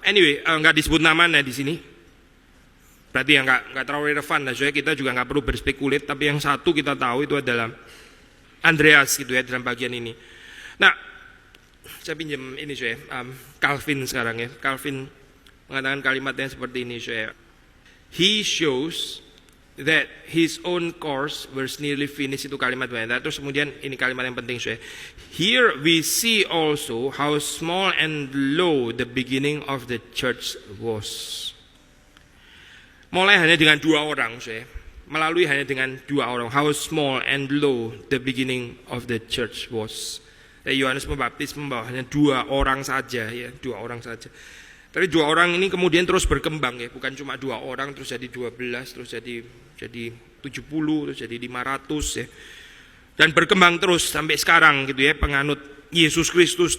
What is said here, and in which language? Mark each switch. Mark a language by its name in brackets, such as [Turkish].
[Indonesian] Anyway nggak disebut namanya di sini. Berarti yang nggak terlalu relevan lah, soalnya kita juga nggak perlu berspekulit. Tapi yang satu kita tahu itu adalah Andreas gitu ya dalam bagian ini. Nah, saya pinjam ini saya Calvin sekarang ya. Calvin mengatakan kalimatnya seperti ini saya. [English] He shows that his own course was nearly finished, [Indonesian] itu kalimat banyak. Terus kemudian ini kalimat yang penting saya. [English] Here we see also how small and low the beginning of the church was. [Indonesian] Mulai hanya dengan dua orang, melalui hanya dengan dua orang. [English] How small and low the beginning of the church was. [Indonesian] Yohanes Pembaptis membawa hanya dua orang saja, ya, dua orang saja. Tapi dua orang ini kemudian terus berkembang, ya, bukan cuma dua orang terus jadi 12, terus jadi 70, terus jadi 500, ya. Dan berkembang terus sampai sekarang, gitu ya, penganut Yesus Kristus.